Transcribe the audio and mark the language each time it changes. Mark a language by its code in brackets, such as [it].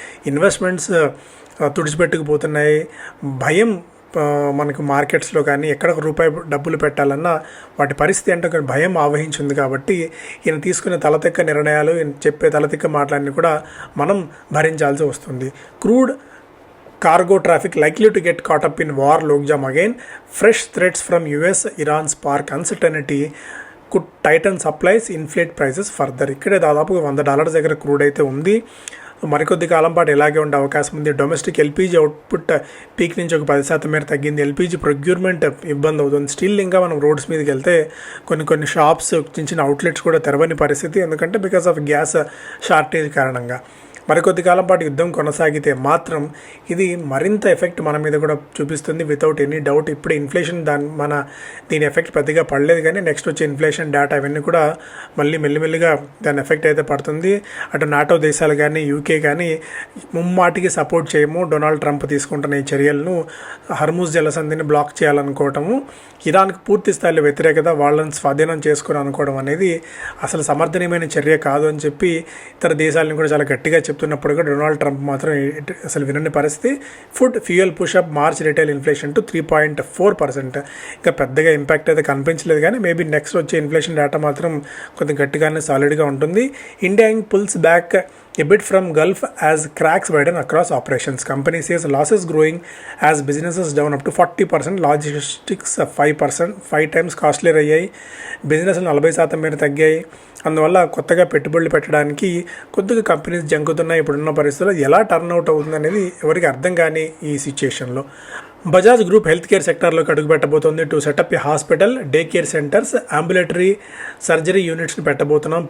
[te] Investments తుడిచిపెట్టుకుపోతున్నాయి. భయం మనకు మార్కెట్స్లో కానీ, ఎక్కడ రూపాయి డబ్బులు పెట్టాలన్నా వాటి పరిస్థితి అంటే ఒక భయం ఆవహించింది. కాబట్టి ఈయన తీసుకునే తలతిక్క నిర్ణయాలు, చెప్పే తలతిక్క మాటలన్నీ కూడా మనం భరించాల్సి వస్తుంది. [en] Crude cargo traffic likely to get caught up in war logjam again. Fresh threats from US, Iran spark uncertainty, could tighten supplies, inflate prices further. [te] ఇక్కడే దాదాపు $100 దగ్గర క్రూడ్ అయితే ఉంది. మరికొద్ది కాలం పాటు ఇలాగే ఉండే అవకాశం ఉంది. డొమెస్టిక్ ఎల్పీజీ అవుట్పుట్ పీక్ నుంచి ఒక 10% మేర తగ్గింది. ఎల్పీజీ ప్రొక్యూర్మెంట్ ఇబ్బంది అవుతుంది. స్టిల్ ఇంకా మనం రోడ్స్ మీదకి వెళ్తే కొన్ని షాప్స్, చిన్న అవుట్లెట్స్ కూడా తెరవని పరిస్థితి. ఎందుకంటే [en] because of gas shortage [te] కారణంగా. మరికొద్ది కాలం పాటు యుద్ధం కొనసాగితే మాత్రం ఇది మరింత ఎఫెక్ట్ మన మీద కూడా చూపిస్తుంది [en] Without any doubt. [te] ఇప్పుడు ఇన్ఫ్లేషన్ దీని ఎఫెక్ట్ పెద్దగా పడలేదు, కానీ నెక్స్ట్ వచ్చే ఇన్ఫ్లేషన్ డేటా ఇవన్నీ కూడా మళ్ళీ మెల్లిమెల్లిగా దాని ఎఫెక్ట్ అయితే పడుతుంది. అటు నాటో దేశాలు కానీ యూకే కానీ ముమ్మాటికి సపోర్ట్ చేయము డొనాల్డ్ ట్రంప్ తీసుకుంటున్న ఈ చర్యలను. హర్ముజ్ జలసంధిని బ్లాక్ చేయాలనుకోవటము, ఇరాన్కు పూర్తి స్థాయిలో వ్యతిరేకత, వాళ్ళని స్వాధీనం చేసుకుని అనుకోవడం అనేది అసలు సమర్థనీయమైన చర్య కాదు అని చెప్పి ఇతర దేశాలను కూడా చాలా గట్టిగా చెప్తున్నప్పుడు కూడా డొనాల్డ్ ట్రంప్ మాత్రం అసలు వినని పరిస్థితి. [en] Food fuel push up March retail inflation to 3.4%. [te] ఇంకా పెద్దగా ఇంపాక్ట్ అయితే కనిపించలేదు, కానీ మేబీ నెక్స్ట్ వచ్చే ఇన్ఫ్లేషన్ డేటా మాత్రం కొంచెం గట్టిగానే సాలిడ్గా ఉంటుంది. [en] India pulls back a bit from Gulf as cracks widen across operations. Company says losses growing as businesses down up to 40%. Logistics 5%, 5 times costlier అయ్యాయి. [te] బిజినెస్లు 40% మేర తగ్గాయి. అందువల్ల కొత్తగా పెట్టుబడులు పెట్టడానికి కొద్దిగా కంపెనీస్ జంకుతున్నాయి. ఇప్పుడున్న పరిస్థితుల్లో ఎలా టర్న్ అవుట్ అవుతుంది అనేది ఎవరికి అర్థం కాని ఈ సిచ్యుయేషన్లో Bajaj group health care సెక్టార్లోకి అడుగుపెట్టబోతోంది. [en] To setup a hospital, day care centres, ambulatory surgery యూనిట్స్ని పెట్టబోతున్నాం.